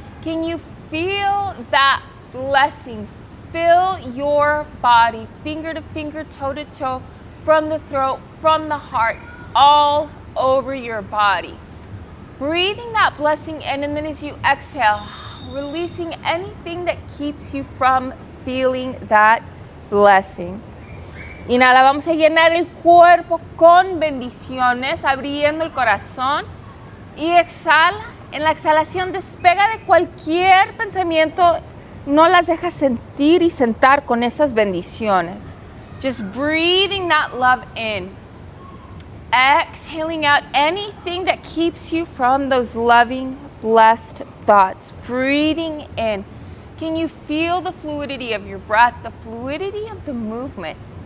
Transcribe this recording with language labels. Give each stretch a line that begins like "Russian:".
English: Can you feel that blessing? Fill your body, finger to finger, toe to toe, from the throat, from the heart, all over your body. Breathing that blessing in, and then as you exhale, releasing anything that keeps you from feeling that blessing.
Spanish: Inhala, vamos a llenar el cuerpo con bendiciones, abriendo el corazón. Y exhala, en la exhalación despega de cualquier pensamiento, no las dejas sentir y sentar con esas bendiciones.
English: Just breathing that love in. Exhaling out anything that keeps you from those loving, blessed thoughts. Breathing in. Can you feel the fluidity of your breath, the fluidity of the movement?